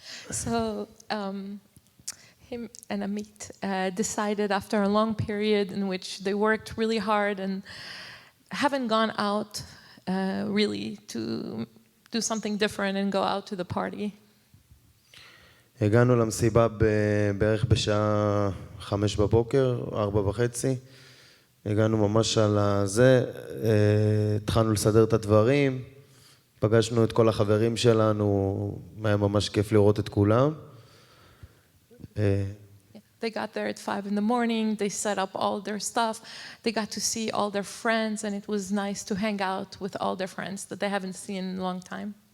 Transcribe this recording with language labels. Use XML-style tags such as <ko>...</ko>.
<en>So him and Amit decided after a long period in which they worked really hard and haven't gone out really to do something different and go out to the party.</en> <he>הגענו למסיבה בערך בשעה 5 בבוקר, 4:30. הגענו ממש על זה, התחלנו לסדר את הדברים, פגשנו את כל החברים שלנו, היה ממש כיף לראות את כולם.</he> <en>They got there at 5 in the morning, they set up all their stuff, they got to see all their friends, and it was nice to hang out with all their friends that they haven't seen in a long time.</en>